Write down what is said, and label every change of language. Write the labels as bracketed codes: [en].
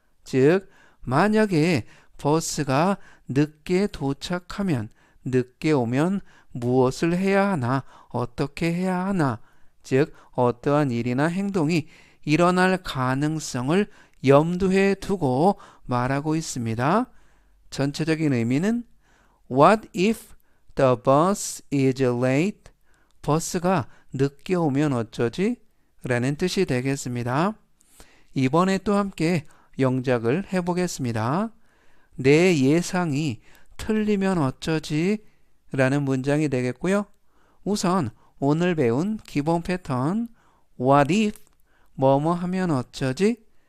[ko] 즉 만약에 버스가 늦게 도착하면 늦게 오면 무엇을 해야 하나 어떻게 해야 하나 즉 어떠한 일이나 행동이 일어날 가능성을 염두에 두고 말하고 있습니다. 전체적인 의미는 [en] What if the bus is late? [ko] 버스가 늦게 오면 어쩌지? 라는 뜻이 되겠습니다. 이번에 또 함께 영작을 해보겠습니다. 내 예상이 틀리면 어쩌지? 라는 문장이 되겠고요. 우선 오늘 배운 기본 패턴 What if 뭐뭐 하면 어쩌지?